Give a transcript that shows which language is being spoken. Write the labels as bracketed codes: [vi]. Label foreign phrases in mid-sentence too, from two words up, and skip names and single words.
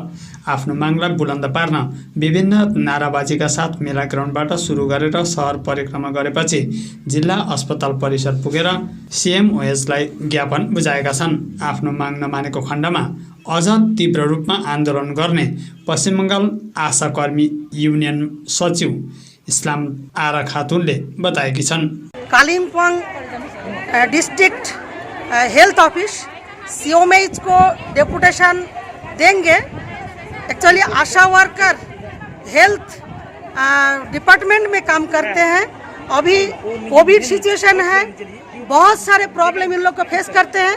[ne] आफ्नो मागलाई बुलन्द पार्न विभिन्न नाराबाजीका साथ मेला ग्राउन्डबाट सुरु गरेर सहर परिक्रमा गरेपछि जिल्ला अस्पताल परिसर पुगेर सिएमओएसलाई ज्ञापन बुझाएका छन्। आफ्नो माग नमानेको खण्डमा अझ तीव्र रूपमा आन्दोलन गर्ने पश्चिम बङ्गाल आशा कर्मी युनियन सचिव इस्लाम आरा खातुनले बताएकी छन्। [hi] कालिम्पोङ [en] District Health Office [hi] सीओएमएच को डेपुटेशन देंगे। एक्चुअली [en] ASHA worker Health Department [hi] में काम करते हैं। अभी [en] Covid situation [hi] है, बहुत सारे प्रॉब्लम इन लोग को फेस करते हैं।